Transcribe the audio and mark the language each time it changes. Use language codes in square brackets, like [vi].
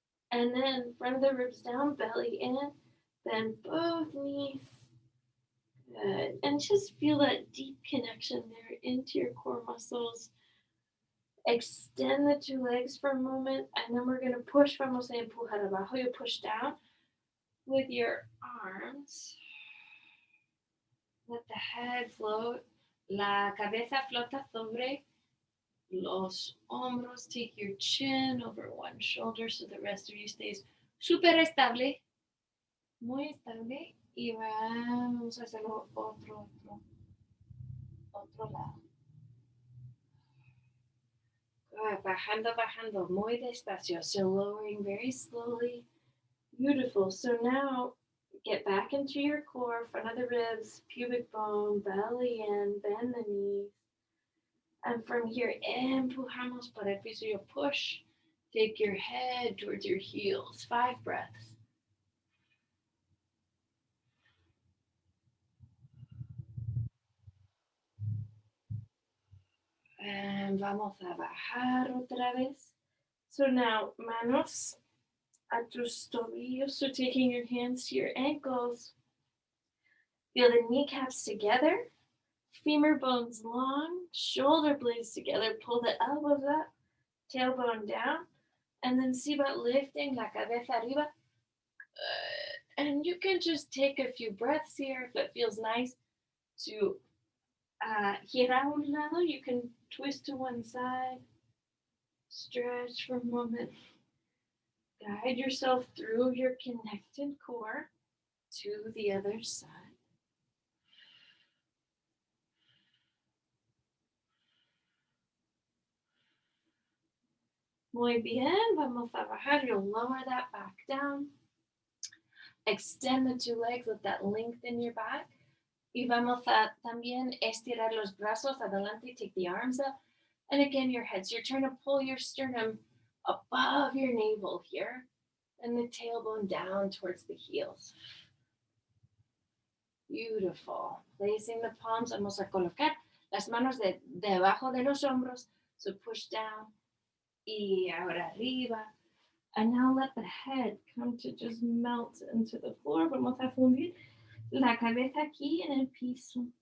[en] And then front of the ribs down, belly in, bend both knees. Good. And just feel that deep connection there into your core muscles. Extend the two legs for a moment, and then we're going to push. [es] Vamos a empujar abajo. [en] You push down with your arms. Let the head float. [es] La cabeza flota sobre los hombros. [en] Take your chin over one shoulder so the rest of you stays [es] súper estable. Muy estable. Y vamos a hacerlo otro lado. [en] Good. [es] Bajando, bajando. Muy despacio. [en] So lowering very slowly. Beautiful. So now get back into your core, front of the ribs, pubic bone, belly in, bend the knees. And from here, [es] empujamos para el piso. [en] You push. Take your head towards your heels. 5 breaths. [es] And vamos a bajar otra vez. [en] So now, [es] manos a tus tobillos. [en] So taking your hands to your ankles. Feel the kneecaps together. Femur bones long. Shoulder blades together. Pull the elbows up. Tailbone down. And then see about lifting [es] la cabeza arriba. [en] And you can just take a few breaths here if it feels nice to [es] girar a un lado. [en] You can twist to one side. Stretch for a moment. Guide yourself through your connected core to the other side. [es] Muy bien, vamos a bajar. [en] You'll lower that back down. Extend the 2 legs, let that length in your back. [es] Y vamos a también estirar los brazos adelante, [en] take the arms up. And again, your head. So you're trying to pull your sternum above your navel here. And the tailbone down towards the heels. Beautiful. Placing the palms, [es] vamos a colocar las manos debajo de los hombros. [en] So push down. [es] Y ahora arriba. [en] And now let the head come to just melt into the floor. [es] Vamos a fundir la cabeza aquí en el piso.